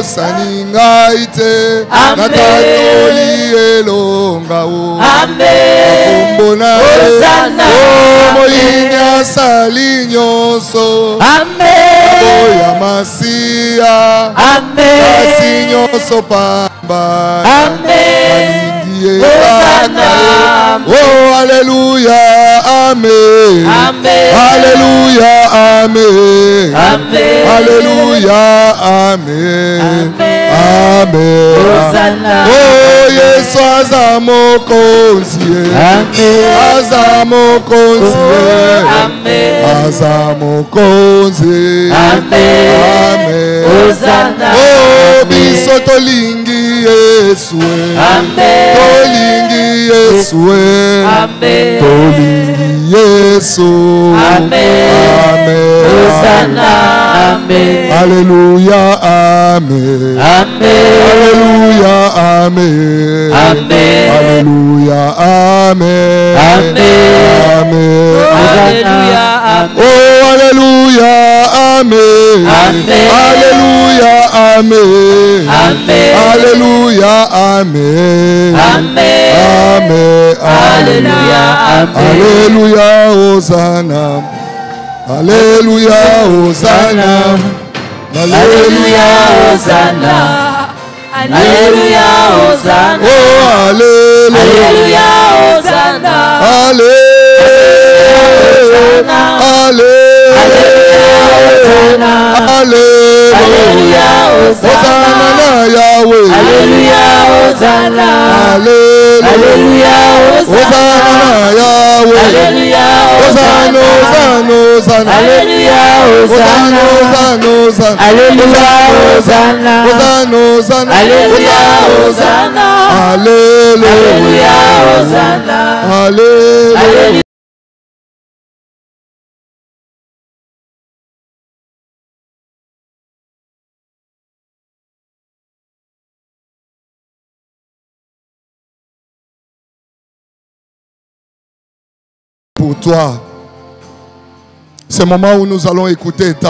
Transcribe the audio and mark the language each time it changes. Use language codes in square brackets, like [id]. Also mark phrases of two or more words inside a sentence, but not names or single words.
[ln] Osani ngai te. Natatoli elonga o. Amen. Akombona Hosanna. Moyini asali nyonso. Amen. Oya Masia. Amen. Kasi nyonso pamba. Amen. Hosanna. Oh, alléluia. Amen. Amen. Alléluia. Amen. Amen. Alléluia. Amen. Amen. Hosanna. Oh, Yesu aza mokonzi. Amen. Aza mokonzi. Amen. Aza mokonzi. Amen. Amen. Hosanna. Oh, biso tolingi Yesu. Amen. Tolingi Yesu. Amen. Tolingi Yesu. Amen. Amen. Hosanna. Amen. Alléluia. Amen. Amen. Alléluia. Amen. Amen. Alléluia. Amen. Amen. Amen. Alléluia. Amen. Oh, Alléluia. Amen. Amen. Alléluia. Amen. Amen. Alléluia. Amen. Amen. Amen. Alléluia. Amen. Alléluia. Hosanna. Alléluia. Hosanna. Alléluia. Hosanna. Alléluia. Hosanna. Oh, Alléluia. Alléluia. Hosanna. Alléluia. Alléluia. Hosanna na Yahweh. Alléluia. Hosanna. Alléluia. Hosanna na Yahweh. Alléluia. Hosanna, Hosanna, Hosanna. Alléluia. Hosanna, Hosanna, Hosanna. Alléluia. Hosanna. Hosanna, Hosanna. Alléluia. Hosanna. Alléluia. Hosanna. Alléluia. [fr] Pour toi, ce moment où nous allons écouter ta